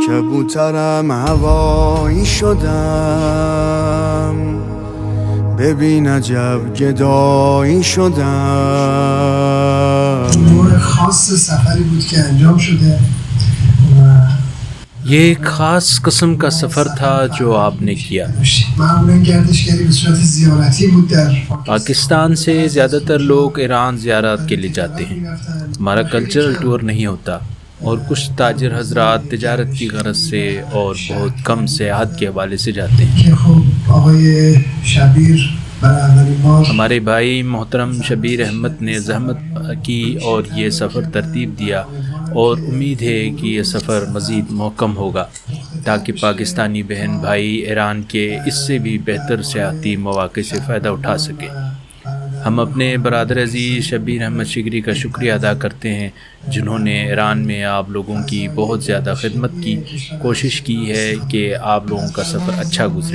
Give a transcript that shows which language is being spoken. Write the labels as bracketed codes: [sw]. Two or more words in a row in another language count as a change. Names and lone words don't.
[fa] کبوترم هوایی شدم ببین عجب گدایی شدم. نوع خاص سفری بود که انجام شده و [ur] یہ ایک خاص قسم کا سفر تھا جو آپ نے کیا. [fa] معمولاً گردشگری به صورت زیارتی بود در [ur] پاکستان سے زیادہ تر لوگ ایران زیارت کے لیے جاتے ہیں. ہمارا [en] cultural tour [ur] نہیں ہوتا اور کچھ تاجر حضرات تجارت کی غرض سے اور بہت کم سیاحت کے حوالے سے جاتے ہیں. [fa] که خب آقای شبیر برای اولین بار [ur] ہمارے بھائی محترم شبیر احمد نے زحمت کی اور یہ سفر ترتیب دیا اور امید ہے کہ یہ سفر مزید محکم ہوگا تاکہ پاکستانی بہن بھائی ایران کے اس سے بھی بہتر سیاحتی مواقع سے فائدہ اٹھا سکیں. ہم اپنے برادر عزیز شبیر احمد شگری کا شکریہ ادا کرتے ہیں جنہوں نے ایران میں آپ لوگوں کی بہت زیادہ خدمت کی کوشش کی ہے کہ آپ لوگوں کا سفر اچھا گزرے.